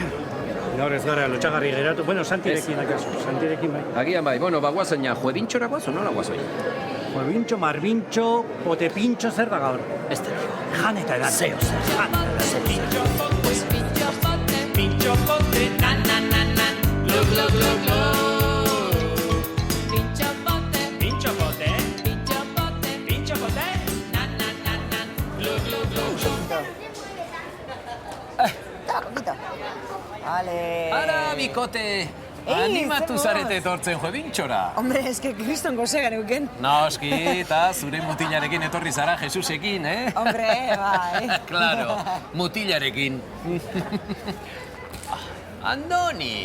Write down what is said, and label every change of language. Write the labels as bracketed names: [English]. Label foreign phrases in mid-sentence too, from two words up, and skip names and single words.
[Basque] Bueno, Gaur ez gara lotxagarri geratu. Bueno, Santirekin akaso. Santirekin bai. Agian bai, bueno, bagoazaina, juebintxora guaz, o nola guaz hoi? Juebintxo, marbintxo, potepintxo zer da gaur? Ez da. Jan eta edan. Zeo zer, jan eta edan. Pintxo pote, na na na na, glug glug glug glug. Pintxo pote, pintxo pote, pintxo pote, pintxo pote, na na na na, glug glug glug glug. Vale. Ara, bikote! Animatu zarete etortzen juebintxora. Hombre, eske kriston gozea neuken. Noski, eta zure mutilarekin etorri zara Jesusekin, eh? Hombre, bai. Claro, mutilarekin. Andoni!